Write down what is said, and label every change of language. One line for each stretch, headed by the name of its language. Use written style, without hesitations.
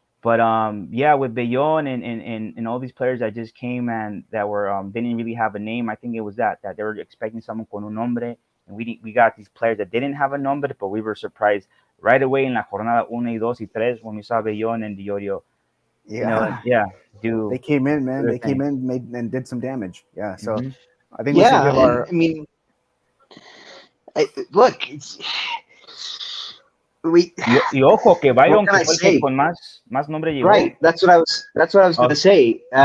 English: But with Bellón and all these players that just came and that were didn't really have a name, I think it was that they were expecting someone
Spanish: con un nombre,
English: and we got these players that didn't have a nombre, but we were surprised right away in
Spanish: la jornada 1 y 2 y 3
English: when we saw Bellón and Di Llorio. They came in, man. They came in, made and did some damage. Yeah, so I think we should give our. I mean, look, it's.
Spanish: Y ojo que Byron con más nombre llegó.
English: Right, that's what I was going to say.